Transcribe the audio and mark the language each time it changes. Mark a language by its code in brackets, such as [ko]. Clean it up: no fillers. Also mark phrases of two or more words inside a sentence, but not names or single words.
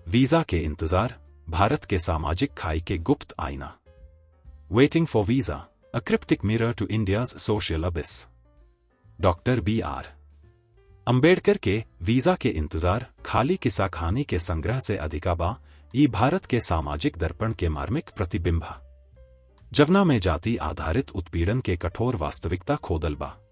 [bho] वीजा के इंतजार, भारत के सामाजिक खाई के गुप्त आईना। [en] Waiting for Visa, a cryptic mirror to India's social abyss. [bho] डॉक्टर B.R. अंबेडकर के वीजा के इंतजार, खाली किस्सा कहानी के संग्रह से अधिकाबा ई भारत के सामाजिक दर्पण के मार्मिक प्रतिबिंबा। जवना में जाति आधारित उत्पीड़न के कठोर वास्तविकता खोदलबा।